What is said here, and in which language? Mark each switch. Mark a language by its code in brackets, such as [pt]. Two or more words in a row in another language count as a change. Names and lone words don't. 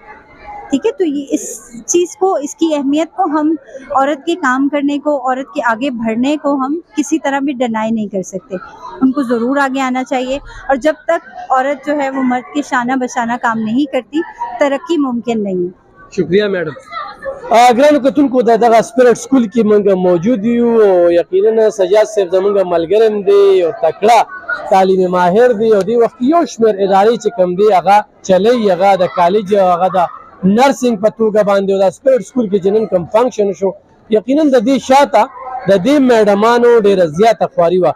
[ur] ٹھیک ہے، تو یہ اس چیز کو، اس کی اہمیت کو ہم عورت کے کام کرنے کو، عورت کے آگے بڑھنے کو ہم کسی طرح بھی ڈینائی نہیں کر سکتے. ان کو ضرور آگے آنا چاہیے، اور جب تک عورت جو ہے وہ مرد کے شانہ بشانہ کام نہیں کرتی، ترقی ممکن نہیں ہے. شکریہ میڈم. [ps] ګرانو کتونکو د دغه سپیرټ سکول کې موږ موجود یو او یقینا سجاد صاحب زموږ ملګری دی او تکړه تعلیمي ماهر دی او دی وخت یو شمېر ادارې چې کوم دی هغه چلی، هغه د کالج او هغه د نرسنګ په توګه باندې او د سپیرټ سکول کې چې نن کوم فنکشن شو یقینا د دې شاته د دې میډمانو ډېره زیاته خواري وه.